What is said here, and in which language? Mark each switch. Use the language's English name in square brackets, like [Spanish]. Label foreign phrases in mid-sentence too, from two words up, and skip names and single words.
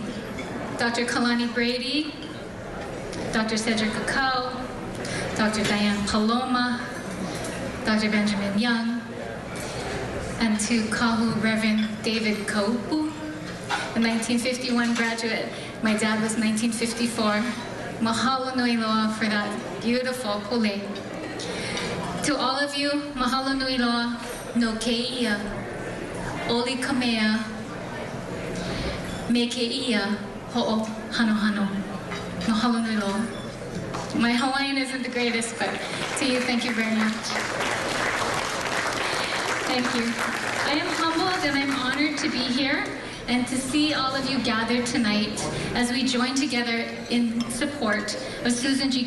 [English] Dr. Kalani Brady, Dr. Cedric Kakau, Dr. Diane Paloma, Dr. Benjamin Young, and to Kahu Reverend David Kaupu, the 1951 graduate. My dad was 1954. [Hawaiian] Mahalo nui loa [English] for that beautiful pule. To all of you, [Hawaiian] mahalo nui loa no keia, oli kamea, me keia ho'o hano hano. Mahalo nui loa. [English] My Hawaiian isn't the greatest, but to you, thank you very much. Thank you. I am humbled and I'm honored to be here and to see all of you gathered tonight as we join together in support of Susan G.